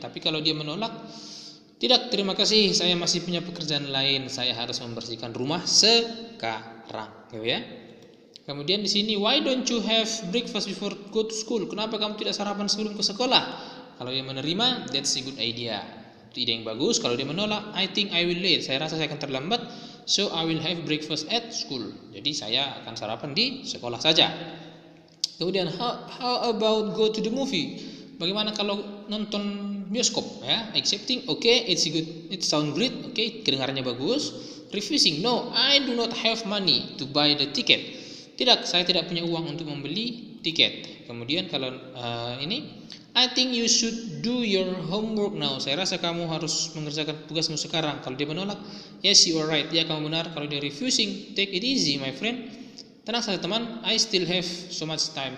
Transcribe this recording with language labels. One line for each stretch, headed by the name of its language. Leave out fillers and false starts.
Indonesian: Tapi kalau dia menolak, tidak, terima kasih, saya masih punya pekerjaan lain. Saya harus membersihkan rumah sekarang, gitu ya. Kemudian di sini,
English: why don't you have breakfast before go to school?
Indonesian: Kenapa kamu tidak sarapan sebelum ke sekolah? Kalau dia menerima,
English: that's a good idea.
Indonesian: Itu ide yang bagus. Kalau dia menolak,
English: I think I will late.
Indonesian: Saya rasa saya akan terlambat.
English: So I will have breakfast at school.
Indonesian: Jadi saya akan sarapan di sekolah saja. Kemudian
English: how about go to the movie?
Indonesian: Bagaimana kalau nonton bioskop ya?
English: Accepting, okay, it's good, it sound great, okay,
Indonesian: kedengarannya bagus.
English: Refusing, no, I do not have money to buy the ticket.
Indonesian: Tidak, saya tidak punya uang untuk membeli tiket. Kemudian kalau ini,
English: I think you should do your homework now.
Indonesian: Saya rasa kamu harus mengerjakan tugasmu sekarang. Kalau dia menolak,
English: yes, you are right,
Indonesian: ya kamu benar. Kalau dia
English: refusing, take it easy my friend.
Indonesian: Tenang saja teman,
English: I still have so much time.